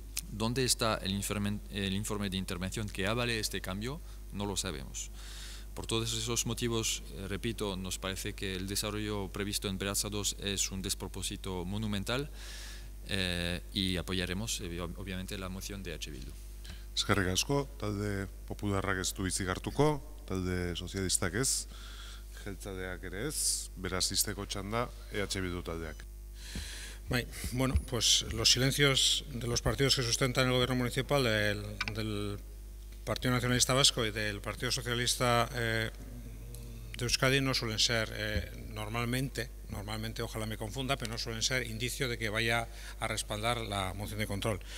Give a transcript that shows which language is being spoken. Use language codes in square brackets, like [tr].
[es] ¿Dónde está el informe de intervención que avale este cambio? No lo sabemos. Por todos esos motivos, repito, nos parece que el desarrollo previsto en Belartza 2 es un despropósito monumental y apoyaremos obviamente la moción de H. Bildu. [eu] Eskerrik asko, talde popularrak ez du hitzik hartuko, talde sozialistak ez, jeltzaleak ere ez, beraz izteko txanda EH Bildu taldeak. [es] Bueno, pues los silencios de los partidos que sustentan el gobierno municipal, del Partido Nacionalista Vasco y del Partido Socialista de Euskadi, no suelen ser normalmente, ojalá me confunda, pero no suelen ser indicio de que vaya a respaldar la moción de control.